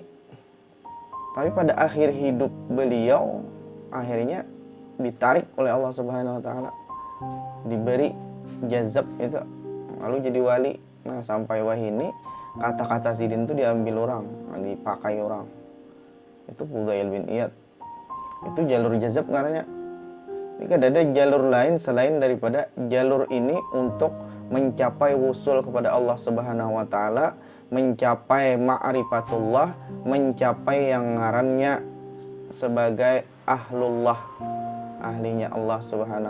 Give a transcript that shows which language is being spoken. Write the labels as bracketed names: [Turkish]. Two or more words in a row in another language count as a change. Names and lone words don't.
[Indonesian] Tapi pada akhir hidup beliau akhirnya ditarik oleh Allah [Arabic] سبحانه وتعالى. [Indonesian] Diberi jazab itu, lalu jadi wali. [Banjar] Nah, sampai wahini kata-kata sidin itu diambil orang, dipakai orang. [Indonesian] Itu Fudail bin Iyad. Itu jalur jazab karena jika ada jalur lain selain daripada jalur ini untuk mencapai wusul kepada Allah [Arabic] سبحانه وتعالى, [Indonesian] mencapai ma'rifatullah, mencapai yang ngarannya sebagai ahlullah, ahlinya Allah [Arabic] سبحانه وتعالى.